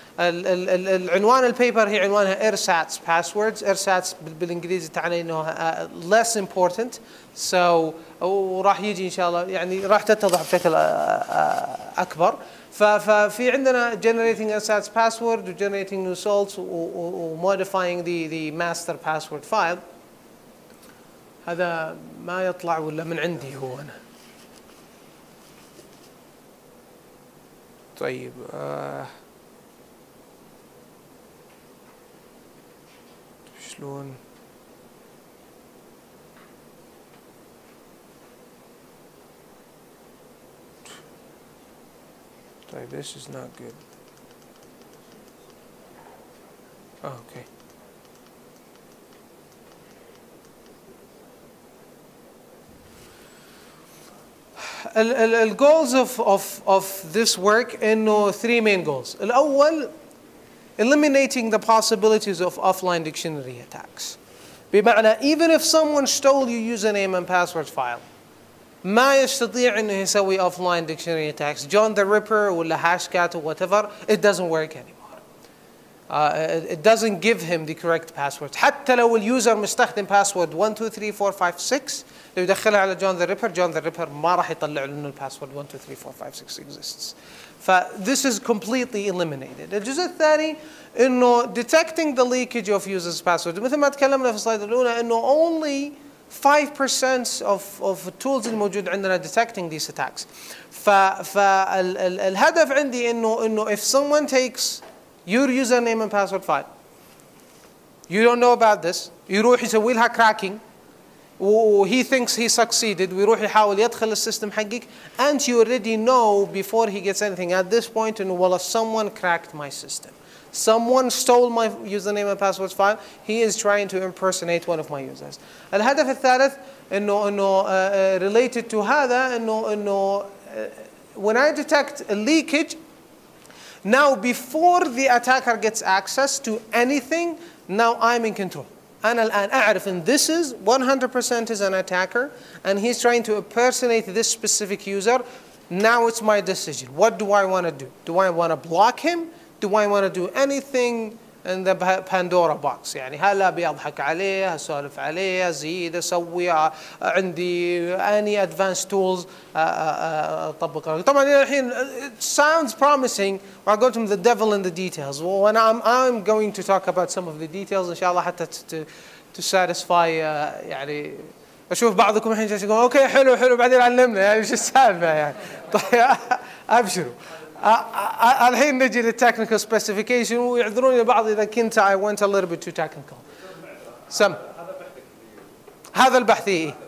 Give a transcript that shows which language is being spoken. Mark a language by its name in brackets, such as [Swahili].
[Arabic] العنوان البيبر هي عنوانها [English] ersatz passwords. [Arabic] ersatz بالانجليزي تعني انه [English] less important. So [Arabic] وراح يجي ان شاء الله يعني راح تتضح بشكل اكبر. ففي عندنا [English] generating ersatz password و generating new salts و modifying the master password file. [Arabic] هذا ما يطلع ولا من عندي هو انا. طيب شلون طيب [English] this is not good. Okay. The goals of this work إنه 3 main goals. الأول eliminating the possibilities of offline dictionary attacks. بمعنى even if someone stole your username and password file [Arabic] ما يستطيع إنه يسوي [English] offline dictionary attacks. John the Ripper ولا Hashcat or whatever, it doesn't work anymore. It doesn't give him the correct password. [Arabic] حتى لو اليوزر مستخدم password 1 2 3 4 5 6 لو يدخلها على John the Ripper ما راح يطلع له إنه الباسورد 1 2 3 4 5 6 exists. [English] this is completely eliminated. [Arabic] الجزء الثاني إنه [English] detecting the leakage of users' passwords. [Arabic] مثل ما تكلمنا في السلايد الأولى إنه [English] only 5% of [Arabic] التولز الموجود عندنا [English] detecting these attacks. [Arabic] فالهدف عندي إنه [English] if someone takes your username and password file, you don't know about this, [Arabic] يروح يسوي لها [English] cracking, he thinks he succeeded, [Arabic] ويروح يحاول يدخل السيستم حقك, [English] and you already know before he gets anything at this point [Arabic] إنه والله [English] someone cracked my system. Someone stole my username and password file. He is trying to impersonate one of my users. [Arabic] الهدف الثالث إنه [English] related to [Arabic] هذا إنه [English] when I detect a leakage, now before the attacker gets access to anything, now I'm in control. [Arabic] أنا الآن أعرف إن [English] this is 100% is an attacker and he's trying to impersonate this specific user. Now it's my decision. What do I want to do? Do I want to block him? Do I want to do anything in the Pandora box؟ [Arabic] يعني هل أبي أضحك عليه، أسولف عليه، أزيد، أسوي، عندي [English] any advanced tools [Arabic] أطبقها. طبعا إلى الحين [English] it sounds promising. I go to the devil in the details. Well, and I'm going to talk about some of the details [Arabic] إن شاء الله حتى [English] to satisfy [Arabic] يعني أشوف بعضكم الحين جالسين يقولون أوكي حلو بعدين علمنا يعني إيش السالفة يعني. طيب أبشروا. الحين نجي للتكنيكال سبيسيفيكيشن ويعذروني البعض إذا كنت I went a little bit too technical. سم. هذا البحثي.